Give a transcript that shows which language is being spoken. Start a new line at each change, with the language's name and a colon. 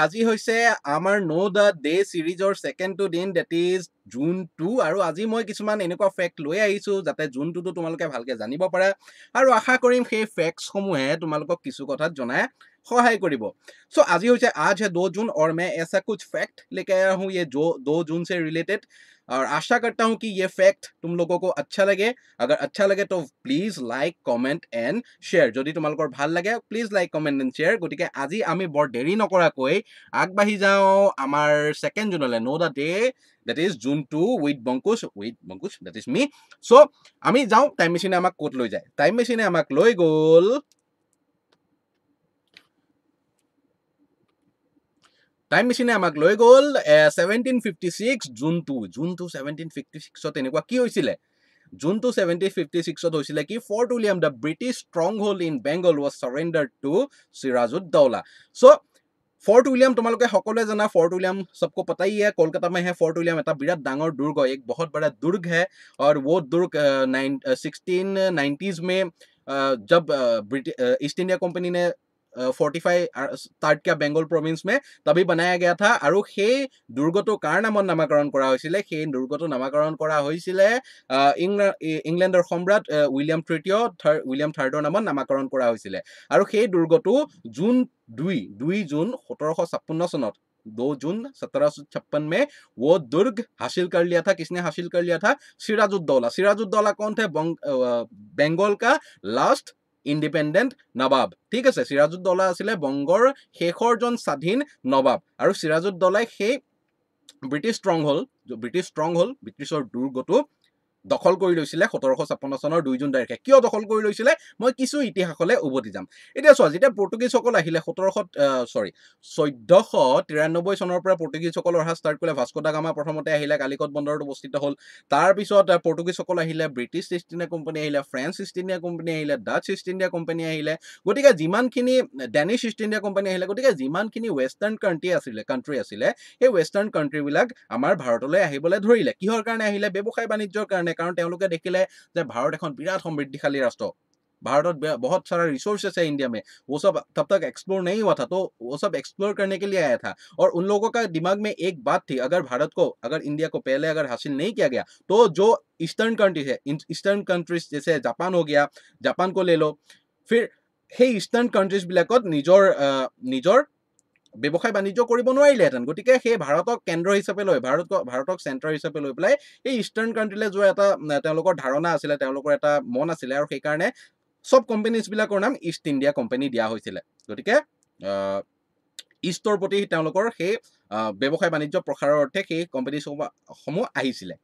Assamese: আজি হৈছে আমাৰ Know the Day সিৰিজৰ second two দিন
English: that is June 2
Assamese: আৰু আজি মই কিছুমান এনেকুৱা ফেক্ট লৈ আহিছো যাতে জুন 2 টো তোমালোকে ভালকে জানিব পাৰা আৰু আশা কৰিম সেই ফেক্টস সমূহে তোমালোকক কিছু কথাত জনাই সহায় কৰিব। সো আজি হৈছে
Hindi: आज है 2 जून और मैं ऐसा कुछ फैक्ट लेके आया हूं ये जो 2 जून से रिलेटेड और आशा करता हूं कि ये फैक्ट तुम लोगों को अच्छा लगे। अगर अच्छा लगे तो please like comment and share.
Assamese: যদি তোমালোকৰ ভাল লাগে please like comment and share. গতিকে আজি আমি বৰ দেৰি নকৰাকৈ আগবাঢ়ি যাওঁ আমাৰ second জুনলৈ no the day
English: that is June 2 with Bankush that is me.
Assamese: So আমি যাওঁ টাইম মেচিনে আমাক ক'ত লৈ যায়। টাইম মেচিনে আমাক লৈ গ'ল টাইম মেচিনে আমাক লৈ গ'ল 1756 জুন 2 1756 এনেকুৱা কি হৈছিলে June 2 1756 হৈছিলে কি
English: Fort William the British stronghold in Bengal was surrendered to Sirajud-Dowla.
Hindi: So fort William तुम्हारे सकलोए जाना फोर्ट विलियम सबको पता ही है कोलकाता में है फोर्ट विलियम एक विराट डांगर दुर्ग एक बहुत बड़ा दुर्ग है और वो दुर्ग 1690s में जब ईस्ट इंडिया कंपनी ने 45 स्टार्ट किया बेंगल प्रोविंस में तभी बनाया गया था और
Assamese: সেই দুৰ্গটো কাৰ নামত নামকৰণ কৰা হৈছিলে
Hindi: সেই দুৰ্গটো নামকৰণ কৰা হৈছিলে
Assamese: ইংলেণ্ডৰ সম্ৰাট উইলিয়াম থাৰ্ডৰ নামত নামকৰণ কৰা হৈছিলে আৰু সেই দুৰ্গটো জুন
Hindi: 2 जून 1756 सनत 2 जून 1756 में वो दुर्ग हासिल कर लिया था। किसने हासिल कर लिया था? सिराजुद्दौला। सिराजुद्दौला कौन थे? बंगाल का लास्ट इंडिपेंडेंट नवाब। ठीक है,
Assamese: सिराजुद्दौला आছিলে বংগৰ শেষৰজন স্বাধীন নবাব আৰু সিৰাজুদ্দৌলাই সেই ব্ৰিটিছ ষ্ট্ৰংহোল্ড ব্ৰিটিছৰ দুৰ্গটো দখল কৰি লৈছিলে 1756 চনৰ 2 জুন তাৰিখে। কিয় দখল কৰি লৈছিলে মই কিছু ইতিহাসলৈ উভতি যাম। এতিয়া চোৱা যেতিয়া পৰ্তুগীজসকল আহিলে 1493 চনৰ পৰা পৰ্তুগীজসকল অহা ষ্টাৰ্ট কৰিলে। ভাস্কো দা গামা প্ৰথমতে আহিলে, কালিকট বন্দৰত অৱস্থিত হ'ল। তাৰ পিছত পৰ্তুগীজসকল আহিলে, ব্ৰিটিছ ইষ্ট ইণ্ডিয়া কোম্পানী আহিলে, ফ্ৰেঞ্চ ইষ্ট ইণ্ডিয়া কোম্পানী আহিলে, ডাচ ইষ্ট ইণ্ডিয়া কোম্পানী আহিলে, গতিকে যিমানখিনি ডেনিছ ইষ্ট ইণ্ডিয়া কোম্পানী আহিলে, গতিকে যিমানখিনি ৱেষ্টাৰ্ণ কাণ্ট্ৰি আছিলে সেই ৱেষ্টাৰ্ণ কাণ্ট্ৰিবিলাক আমাৰ ভাৰতলৈ আহিবলৈ ধৰিলে। কিহৰ কাৰণে আহিলে? ব্যৱসায় বাণিজ্যৰ কাৰণে।
Hindi: कारण
Assamese: তেওঁলোকে দেখিলে যে ভাৰত এখন বিৰাট সমৃদ্ধিশালী ৰাষ্ট্ৰ,
Hindi: भारत बहुत सारा रिसोर्सेस है इंडिया में, वो सब तब तक एक्सप्लोर नहीं हुआ था, तो वो सब एक्सप्लोर करने के लिए आया था। और उन लोगों का दिमाग में एक बात थी, अगर इंडिया को पहले अगर हासिल नहीं किया गया तो जो ईस्टर्न कंट्रीज है, ईस्टर्न कंट्रीज जैसे जापान हो गया, जापान को ले लो, फिर সেই ईस्टर्न कंट्रीज बिलाकत निजर
Assamese: ব্যৱসায় বাণিজ্য কৰিব নোৱাৰিলেহেঁতেন। গতিকে সেই ভাৰতক কেন্দ্ৰ হিচাপে লৈ ভাৰতক চেণ্টাৰ হিচাপে লৈ পেলাই এই ইষ্টাৰ্ণ কাণ্ট্ৰিলৈ যোৱা এটা তেওঁলোকৰ ধাৰণা আছিলে, তেওঁলোকৰ এটা মন আছিলে আৰু সেইকাৰণে সব কোম্পানীজ বিলাকৰ নাম ইষ্ট ইণ্ডিয়া কোম্পানী দিয়া হৈছিলে। গতিকে ইষ্টৰ প্ৰতি তেওঁলোকৰ সেই ব্যৱসায় বাণিজ্য প্ৰসাৰৰ অৰ্থে সেই কোম্পানীসমূহ আহিছিলে।